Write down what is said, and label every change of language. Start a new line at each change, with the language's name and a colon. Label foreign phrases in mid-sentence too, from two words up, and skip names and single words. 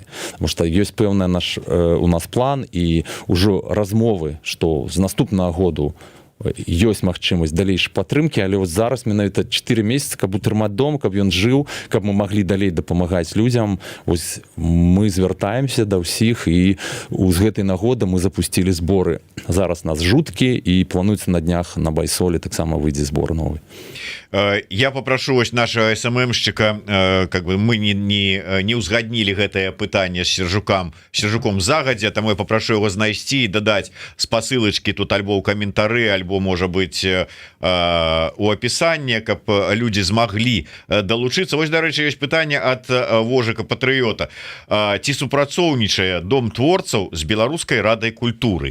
Belarusian: Таму што ёсць пэўны у нас план і ўжо размовы, што з наступнага году ёсць магчымасць далейшай падтрымкі, але вот зараз менавіта 4 месяцы, каб утрымаць дом, каб ён жыў, каб мы маглі далей дапамагаць людзям. Ось мы звяртаемся да ўсіх, і з гэтай нагоды мы запусцілі зборы. Зараз нас жуткі, і плануецца на днях на Байсоле таксама выйдзе збор новы.
Russian: Я попрошу
Belarusian: вось
Russian: нашего СММщика, как бы мы не
Belarusian: узгаднілі гэтае пытанне з Сержуком загадзя, таму
Russian: я попрошу его
Belarusian: знайсці і дадаць спасылачкі тут альбо ў каментары, альбо можа быть у опісанні, каб людзі змаглі далучыцца. Вось, дарэчы, ёсць пытанне ад Вожыка Патрыёта. Ці супрацоўнічае дом творцаў з беларускай радай культуры?